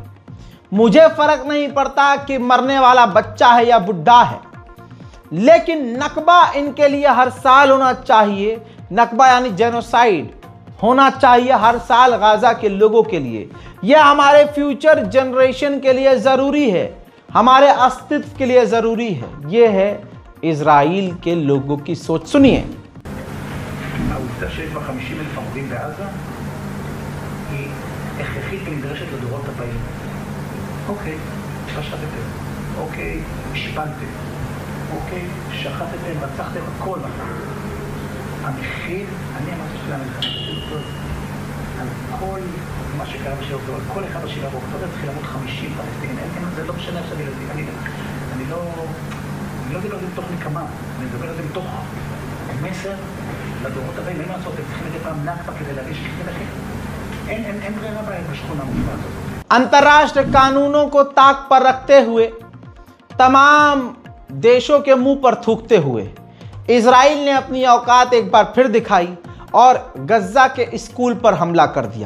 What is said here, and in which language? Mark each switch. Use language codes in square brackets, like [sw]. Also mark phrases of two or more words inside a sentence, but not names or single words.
[hi] मुझे फ़र्क नहीं पड़ता कि मरने वाला बच्चा है या बुढ़ा है, लेकिन नकबा इनके लिए हर साल होना चाहिए। नकबा यानी जेनोसाइड होना चाहिए हर साल गाज़ा के लोगों के लिए। यह हमारे [en] future generation [hi] के लिए ज़रूरी है, हमारे अस्तित्व के लिए ज़रूरी है। यह है इजराइल के लोगों की सोच। सुनिए। [he] העובדה שיש בה 50,000 הרוגים בעזה היא הכרחית ונדרשת לדורות הבאים. אוקיי, שחטתם. אוקיי, השפלתם. אוקיי, שחטתם, רצחתם, הכל נכון. המחיר, אני אמרתי של המלחמה, על כל מה שקרה בשביל אוקטובר, על כל אחד בשביל אוקטובר צריך למות 50 פלסטינים. זה לא משנה עכשיו ילדים. אני לא מדבר על זה מתוך נקמה, אני מדבר על זה מתוך מסר לדורות הבאים. אין לעשות, הם צריכים מדי פעם נכבה כדי להבין שכן אחר. אין ברירה בשכונה המופעת הזאת. [hi] अंतर्राष्ट्रीय कानूनों को ताक पर रखते हुए, तमाम देशों के मुंह पर थूकते हुए इजराइल ने अपनी औकात एक बार फिर दिखाई और गज़ा के स्कूल पर हमला कर दिया।